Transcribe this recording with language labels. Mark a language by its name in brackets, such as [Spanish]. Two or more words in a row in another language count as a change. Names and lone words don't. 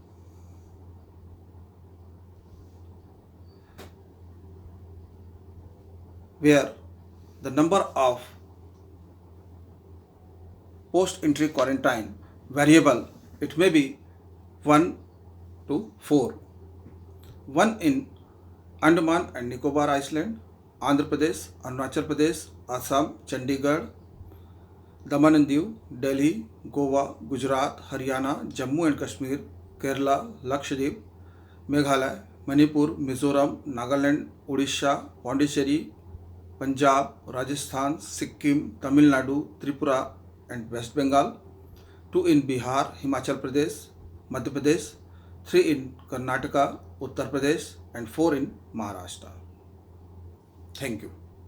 [English] Where the number of post-entry quarantine variable, it may be 1 to 4. 1 in Andaman and Nicobar Island, Andhra Pradesh, Arunachal Pradesh, Assam, Chandigarh, Daman and Diu, Delhi, Goa, Gujarat, Haryana, Jammu and Kashmir, Kerala, Lakshadweep, Meghalaya, Manipur, Mizoram, Nagaland, Odisha, Pondicherry, Punjab, Rajasthan, Sikkim, Tamil Nadu, Tripura and West Bengal, 2 in Bihar, Himachal Pradesh, Madhya Pradesh, 3 in Karnataka, Uttar Pradesh and 4 in Maharashtra. Thank you.